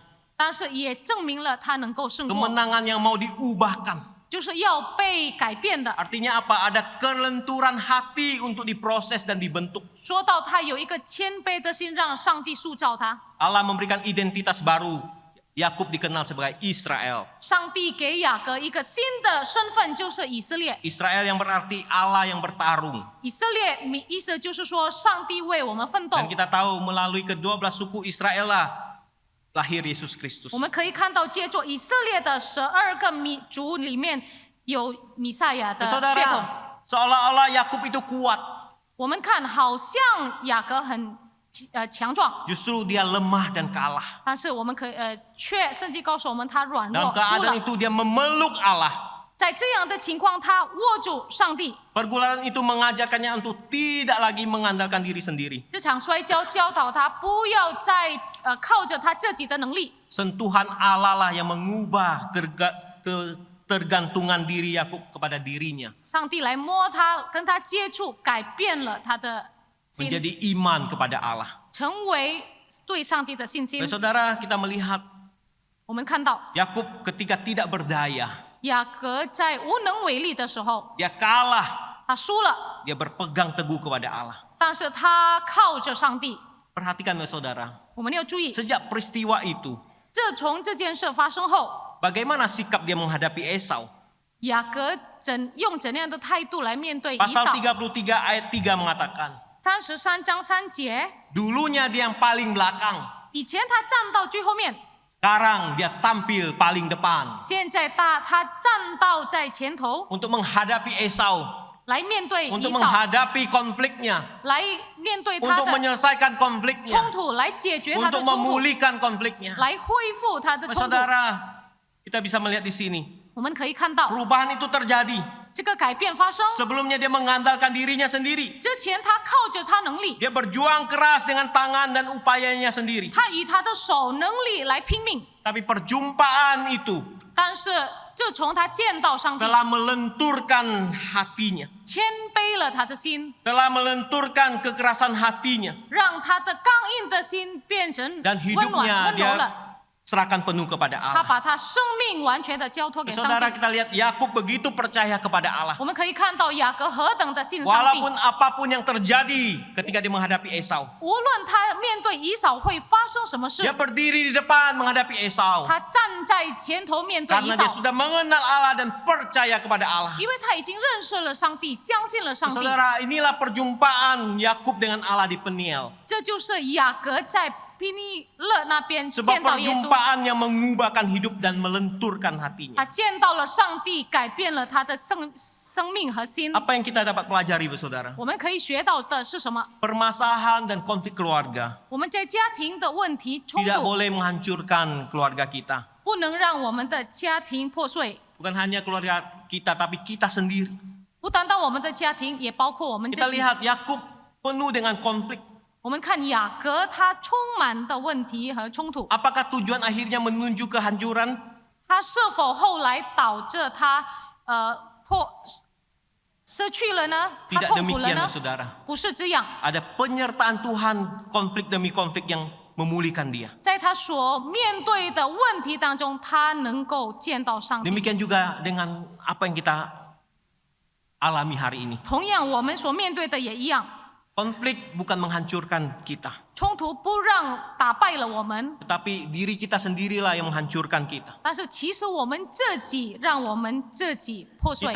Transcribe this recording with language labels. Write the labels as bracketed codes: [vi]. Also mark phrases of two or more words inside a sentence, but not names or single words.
[zh] 但是也证明了他能够胜过， [id] Kemenangan yang mau diubahkan. [zh] 就是要被改变的。 [id] Artinya apa? Ada kelenturan hati untuk diproses dan dibentuk. [zh] 说到他有一个谦卑的心，让上帝塑造他。 [id] Allah memberikan identitas baru. Yakub dikenal sebagai Israel. [zh] 上帝给雅各一个新的身份，就是以色列。 [id] Israel yang berarti Allah yang bertarung. [zh] 以色列意思就是说，上帝为我们奋斗。 [id] Dan kita tahu melalui ke-12 suku Israel lah lahir Yesus Kristus. [zh] 我们可以看到，接着以色列的12个族里面有弥赛亚的血统。 [id] Saudara, seolah-olah Yakub itu kuat. [zh] 我们看好像雅各很强壮， [id] Justru dia lemah dan kalah. [zh] 但是我们可以圣经告诉我们他软 [id] Dalam [zh] 弱输 [id] keadaan [zh] 了。 [id] itu dia memeluk Allah. [zh] 在这样的情况，他握住上帝。 [id] Pergulatan itu mengajarkannya untuk tidak lagi mengandalkan diri sendiri. [zh] 这场摔跤教导他不要再靠着他自己的能力。 [id] Sentuhan Allah lah yang mengubah ketergantungan diri Yakub kepada dirinya. [zh] 上帝来摸他，跟他接触，改变了他的心， [id] Menjadi iman kepada Allah. [zh] 成为对上帝的信心。 [id] Saudara, kita melihat [zh] 我们看到 [id] Yakub ketika tidak berdaya. [zh] 雅各在无能为力的时候， [id] Dia kalah. [zh] 他输了， [id] Dia berpegang teguh kepada Allah. [zh] 但是他靠着上帝。 [id] Perhatikan saudara. [zh] 我们要注意， [id] Sejak peristiwa itu, [zh] 自从这件事发生后， [id] bagaimana sikap dia menghadapi Esau? [zh] 雅各用怎样的态度来面对以 [id] Pasal [zh] 扫？ [id] 33 ayat 3 mengatakan, [zh] 33 章3节， [id] dulunya dia yang paling belakang. [zh] 以前他站到最后面， [id] Sekarang dia tampil paling depan [zh] 现在他站到在前头， [id] untuk menghadapi Esau, [zh] 来面对以 [id] untuk [zh] 扫， [id] menghadapi konfliknya, [zh] 来面对他 [id] untuk [zh] 的 [id] menyelesaikan konfliknya, [zh] 冲突，来解决他的 [id] untuk [zh] 冲突， [id] memulihkan konfliknya. [zh] 来恢复他的冲突。 [id] Saudara, Kita bisa melihat di sini, [zh] 我们可以看到 [id] perubahan itu terjadi. [zh] 这个改变发生。 [id] Sebelumnya dia mengandalkan dirinya sendiri. [zh] 之前他靠着他能力， [id] Dia berjuang keras dengan tangan dan upayanya sendiri. [zh] 他以他的手能力来拼命。 [id] Tapi perjumpaan itu [zh] 但是自从他见到上帝， [id] telah melenturkan hatinya, [zh] 谦卑了他的心， [id] telah melenturkan kekerasan hatinya, [zh] 让他的刚硬的心变成 [id] dan [zh] 温暖 [id] hidupnya [zh] 温柔 [id] dia [zh] 了。 [id] serahkan penuh kepada [zh] 他 [id] Allah. [zh] 把他生命完全的交托给上 [id] Saudara, [zh] 帝。 [id] kita lihat Yakub begitu percaya kepada Allah. [zh] 我们可以看到雅各何等的信上帝， [id] Walaupun apapun yang terjadi ketika dia menghadapi Esau. [zh] 无论他面对以扫会发生什么事， [id] Dia berdiri di depan menghadapi Esau. [zh] 他站在前头面对以 [id] Karena dia [zh] 扫， [id] sudah mengenal Allah dan percaya kepada Allah. [zh] 因为他已经认识了上帝，相信了上帝。 [id] Saudara, inilah perjumpaan Yakub dengan Allah di Peniel. [zh] 这就是雅各在毗尼勒那边 [id] Sebuah [zh] 见到耶稣， [id] perjumpaan yang mengubahkan hidup dan melenturkan hatinya. [zh] 他见到了上帝，改变了他的生命和心。 [id] Apa yang kita dapat pelajari, saudara? [zh] 我们可以学到的是什么？ [id] Permasalahan dan konflik keluarga [zh] 我们在家庭的问题冲 [id] tidak [zh] 突， [id] boleh menghancurkan keluarga kita. [zh] 不能让我们的家庭破碎。 [id] Bukan hanya keluarga kita, tapi kita sendiri. [zh] 不单单我们的家庭，也包括我们自 [id] Kita [zh] 己。 [id] lihat Yakub penuh dengan konflik. [zh] 我们看雅各，他充满的问题和冲突， [id] Apakah tujuan akhirnya menuju kehancuran? [zh] 他是否后来导致他失去了呢？他 [id] Tidak [zh] 痛苦了 [id] demikian, [zh] 呢？ [id] saudara. [zh] 不是这样， [id] Ada penyertaan Tuhan konflik demi konflik yang memulihkan dia. [zh] 在他所面对的问题当中，他能够见到上帝。 [id] Demikian juga dengan apa yang kita alami hari ini. [zh] 同样，我们所面对的也一样， [id] Konflik bukan menghancurkan kita, [zh] 冲突不让打败了我们， [id] tetapi diri kita sendirilah yang menghancurkan kita. [zh] 但是其实我们自己让我们自己破碎。